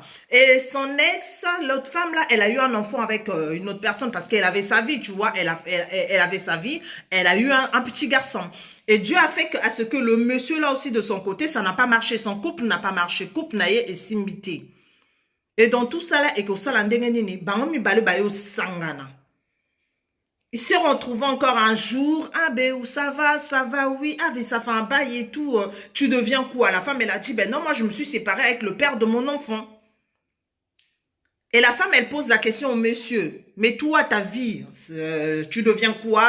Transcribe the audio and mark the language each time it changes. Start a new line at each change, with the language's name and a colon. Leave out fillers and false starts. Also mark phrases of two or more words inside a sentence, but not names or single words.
French: Et son ex, l'autre femme là, elle a eu un enfant avec une autre personne parce qu'elle avait sa vie, tu vois. Elle avait sa vie, elle a eu un petit garçon. Et Dieu a fait à ce que le monsieur là aussi de son côté, ça n'a pas marché. Son couple n'a pas marché. Couple n'a et simbité. Et dans tout ça là, et que ça l'endengeni,
Lingala: bangomi bale bayo sangana.
French: Il se retrouve encore un jour, ah ben où ça va, oui, ah ben ça fait un bail et tout, tu deviens quoi? La femme elle a dit, ben non, moi je me suis séparée avec le père de mon enfant. Et la femme elle pose la question au monsieur, mais toi ta vie, tu deviens quoi?